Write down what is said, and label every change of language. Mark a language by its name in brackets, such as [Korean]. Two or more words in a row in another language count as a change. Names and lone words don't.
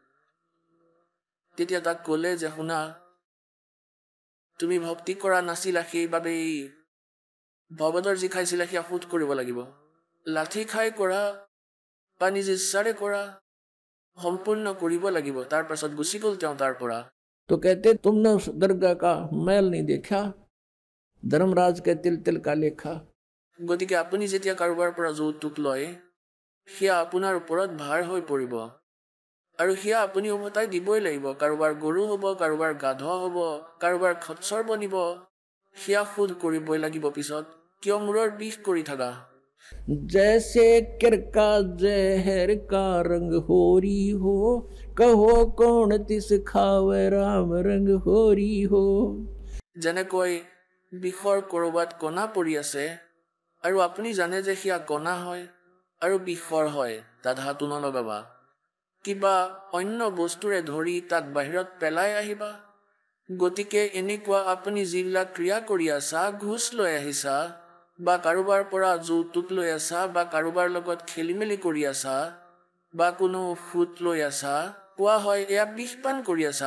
[Assamese] তেতিয়া তাক ক'লে যে শুনা, তুমি ভক্তি কৰা নাছিলা, সেইবাবেই ভগতৰ যি খাইছিলা সেয়া সুদ কৰিব লাগিব। লাঠি খাই কৰা বা নিজ ইচ্ছাৰে কৰা, সম্পূৰ্ণ কৰিব লাগিব। তাৰ পাছত গুচি গ'ল তেওঁ তাৰ পৰা। [Hindi] तो कहते तुमने उस दरगाह का मैल नहीं देखा, धर्मराज के तिल तिल का लेखा। [Assamese] গতিকে আপুনি যেতিয়া কাৰোবাৰ পৰা যৌতুক লয়, সেয়া আপোনাৰ ওপৰত ভাৰ হৈ পৰিব আৰু সেয়া আপুনি উভতাই দিবই লাগিব। কাৰোবাৰ গৰু হ'ব, কাৰোবাৰ গাধ হ'ব, কাৰোবাৰ খচ্চৰ বনিব, সেয়া সুদ কৰিবই লাগিব পিছত। কিয় মূৰৰ বিষ কৰি থাকা? [Hindi] जैसे किरका जहर का रंग होरी हो कहो कौन तिस खावे राम रंग होरी हो। [Assamese] যেনেকৈ বিষৰ কৰবাত কণা পৰি আছে আৰু আপুনি জানে যে সেয়া কণা হয় আৰু বিষৰ হয়, তাত হাতো নলগাবা। কিবা অন্য বস্তুৰে ধৰি তাক বাহিৰত পেলাই আহিবা। গতিকে এনেকুৱা আপুনি যিবিলাক ক্ৰিয়া কৰি আছা, ঘুচ লৈ আহিছা বা কাৰোবাৰ পৰা যৌতুক লৈ আছা বা কাৰোবাৰ লগত খেলি মেলি কৰি আছা বা কোনো ফুট লৈ আছা, কোৱা হয় এয়া বিষপান কৰি আছা।